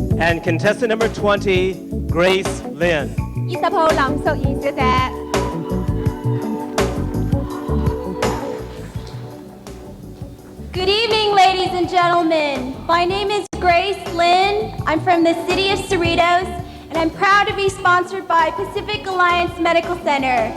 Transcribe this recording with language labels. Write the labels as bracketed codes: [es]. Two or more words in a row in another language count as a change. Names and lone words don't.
[en] And contestant number 20, Grace Lin. [yue] 20 號林淑儀小姐。 [en] Good evening, ladies and gentlemen. My name is Grace Lin. I'm from the city of Cerritos, and I'm proud to be sponsored by Pacific Alliance Medical Center.